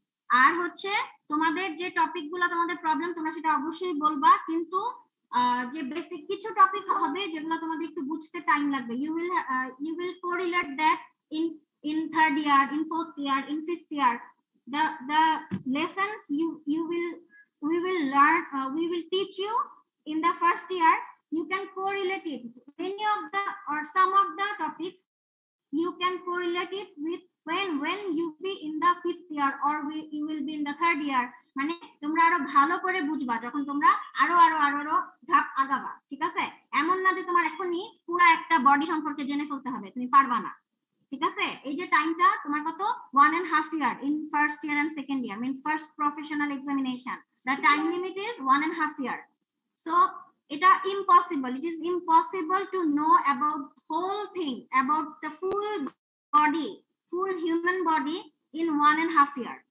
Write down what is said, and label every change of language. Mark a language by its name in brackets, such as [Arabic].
[Bangla] আর হচ্ছে তোমাদের যে টপিকগুলো তোমাদের প্রবলেম তোমরা সেটা অবশ্যই বলবা, কিন্তু যে বেসিক কিছু টপিক হবে যেগুলো তোমাদের একটু বুঝতে টাইম লাগবে। [English] you will correlate that in third year, in fourth year, in fifth year. The lessons we will learn, we will teach you in the first year. You can correlate it, many of the or some of the topics you can correlate it with when you be in the fifth year or you will be in the third year. [Bangla] মানে তোমরা আরো ভালো করে বুঝবা যখন তোমরা আরো আরো আরো আরো ধাপ আগাবা, ঠিক আছে? এমন না যে তোমার এখনই পুরো একটা বডি সম্পর্কে জেনে ফেলতে হবে, তুমি পারবা না, ঠিক আছে? এই যে টাইমটা তোমার কত [English] 1.5 year in first year and second year, means first professional examination. The time limit is 1.5 year. So [Bangla] এটা [English] impossible, it is impossible to know about whole thing, about the full body, full human body in 1.5 year.